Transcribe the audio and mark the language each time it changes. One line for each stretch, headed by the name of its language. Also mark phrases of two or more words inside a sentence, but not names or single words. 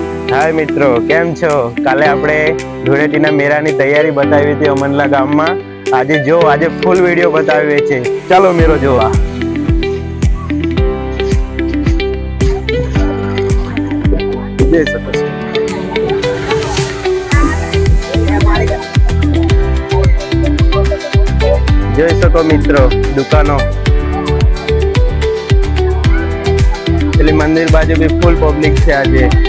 Gujarati: હાય મિત્રો, કેમ છો? કાલે આપણે ધૂળેટીના મેરાની તૈયારી બતાવી થી અમનલા ગામમાં। આજ ફૂલ વિડિયો બતાવે છે। ચલો મેરો જોવા। જોઈ શકો મિત્રો દુકાનો, પેલી મંદિર બાજુ બી ફૂલ પબ્લિક છે આજે।